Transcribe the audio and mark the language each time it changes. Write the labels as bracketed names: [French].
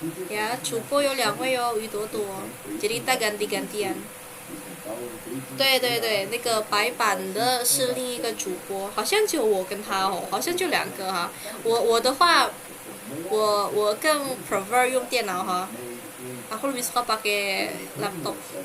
[Chinese] Ya, 主播有2位哦，鱼朵朵， [Indonesian] jadi kita ganti-gantian. [Chinese] 对对对，那个白板的是另一个主播，好像只有我跟他哦，好像就2个哈。我的话，我更 prefer 用电脑哈。 [Indonesian] Aku lebih suka pakai laptop.